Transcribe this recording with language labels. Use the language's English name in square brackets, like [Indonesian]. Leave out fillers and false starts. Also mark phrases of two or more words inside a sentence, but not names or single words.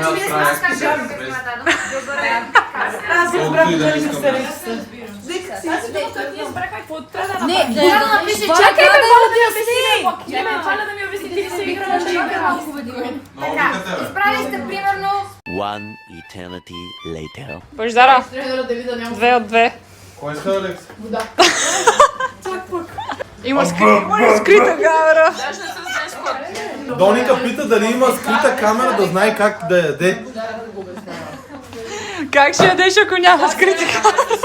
[Bulgarian] че ние сме нас с пижами. Аз си Колкото разбрах, и да че искам не да. сте. Вика си. Не, да напише, чакай ме, моля да я обясни. Не, Валя да ми обясни, ти се играла, че играла. Много викате, бе. Изправили сте примерно... [English] One eternity later. [Bulgarian] Божидара, 2 от 2. Кой иска, Алекс? Има скрита камера. Доника пита дали има скрита камера да знае как да яде. Как ще ядеш, ако няма скрита камера?